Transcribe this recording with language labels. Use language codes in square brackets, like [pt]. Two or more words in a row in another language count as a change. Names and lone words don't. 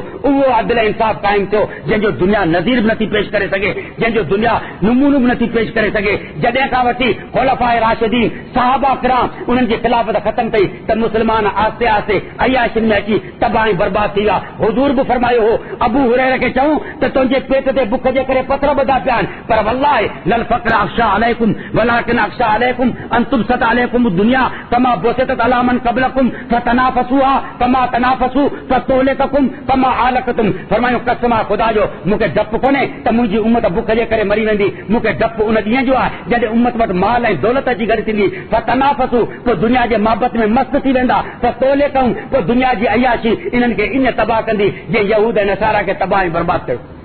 [sd] उहो अदल इंसाफ़ क़ाइमु थियो जंहिंजो दुनिया नज़ीर बि नथी पेश करे सघे, जंहिंजो दुनिया नमूनो बि नथी पेश करे सघे। जॾहिं खां वठी खुलफ़ाए राशिदीन सहाबा किराम उन्हनि जी ख़िलाफ़त ख़तमु कई त मुस्लमान आस्ते आस्ते अयाशिन में अची तबाही बर्बाद थी विया। हुज़ूर बि फरमायो हो, अबू हुरैरा खे चऊं त तुंहिंजे पेट ते बुख जे करे पथर ॿधा पिया आहिनि, पर [ar] والله لا الفقر أخشى عليكم ولكن أخشى عليكم أن تبسط عليكم الدنيا كما بسطت على من قبلكم فتنافسوها كما تنافسوها فتهلككم كما أهلكتهم. [sd] फरमायो कसम आहे ख़ुदा जो, मूंखे डपु कोन्हे त मुंहिंजी उम्मत बुख जे करे मरी वेंदी, मूंखे डपु उन ॾींहं जो आहे जॾहिं उम्मत वटि माल ऐं दौलत जी गॾु थींदी। फतनाफसू पोइ दुनिया जे मोहबत में मस्त थी वेंदा, फतोलिककुम पोइ दुनिया जी अयाशी इन्हनि खे इन तबाह कंदी जीअं यहूद ऐं नसारा खे तबाह ऐं बर्बाद कयो।